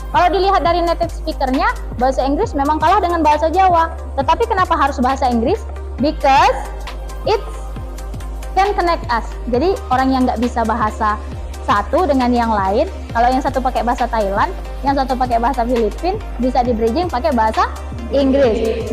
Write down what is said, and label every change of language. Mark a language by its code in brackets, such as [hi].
[id] Kalau dilihat dari native speaker-nya, bahasa Inggris memang kalah dengan bahasa Jawa. Tetapi kenapa harus bahasa Inggris? [en] Because it can connect us. [id] Jadi orang yang nggak bisa bahasa satu dengan yang lain, kalau yang satu pakai bahasa Thailand, yang satu pakai bahasa Filipina, bisa di bridging pakai bahasa Inggris.